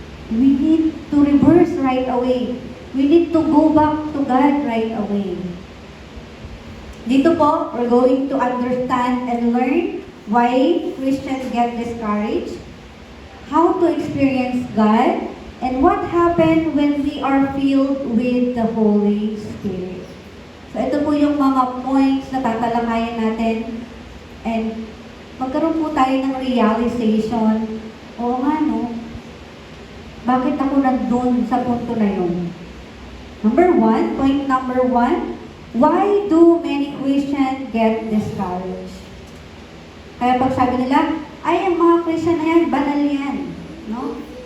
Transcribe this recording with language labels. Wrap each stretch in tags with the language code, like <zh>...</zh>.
<en>We need to reverse right away. We need to go back to God right away. Dito po, we're going to understand and learn why Christians get discouraged, how to experience God, and what happened when we are filled with the Holy Spirit.</en> <tl>So ito po yung mga points na tatalakayin natin and magkaroon po tayo ng realization, oo nga no, bakit ako nandun sa punto na yun?</tl> <en>Point number one, why do many Christians get discouraged?</en> <tl>Kaya pag sabi nila, ay, ang mga Christian na yan, banal yan. No?</tl>